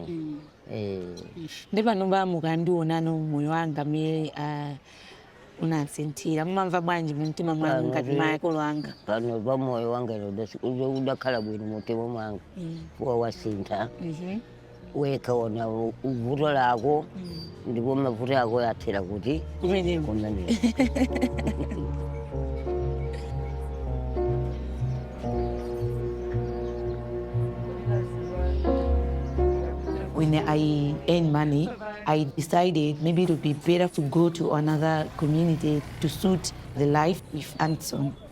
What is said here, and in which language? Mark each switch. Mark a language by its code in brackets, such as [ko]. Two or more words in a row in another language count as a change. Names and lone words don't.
[ny] Ndi pano mukandionano moyo wanga mmene unasinthira mumamva bwanji mumtima mwanu ngati makolo anga? Pano pa moyo wanga udakhala bwino mumtima mwanga fuwa wasintha. Weka ona uvuto lako ndipo mavuto yako yathera kuti kumeneko. [en] When I earn money, I decided maybe it would be better to go to another community to suit the life with Anderson.